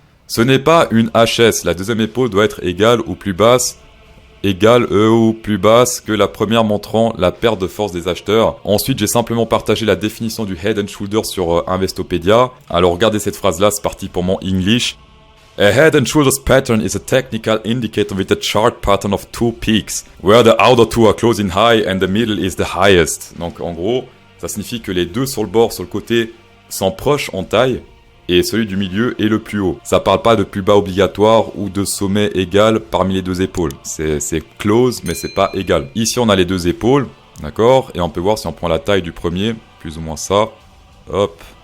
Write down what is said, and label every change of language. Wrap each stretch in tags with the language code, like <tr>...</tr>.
<fr>Ce n'est pas une HS, la deuxième épaule doit être égale ou plus basse que la première, montrant la perte de force des acheteurs. Ensuite, j'ai simplement partagé la définition du head and shoulders sur Investopedia. Alors regardez cette phrase-là, c'est parti pour mon English.</fr> <en>A head and shoulders pattern is a technical indicator with a chart pattern of two peaks, where the outer two are close in high and the middle is the highest.</en> <fr>Donc en gros, ça signifie que les deux sur le bord, sur le côté, sont proches en taille, et celui du milieu est le plus haut. Ça parle pas de plus bas obligatoire ou de sommet égal parmi les deux épaules. C'est close, mais c'est pas égal. Ici, on a les deux épaules, d'accord? Et on peut voir si on prend la taille du premier, plus ou moins ça, hop.</fr>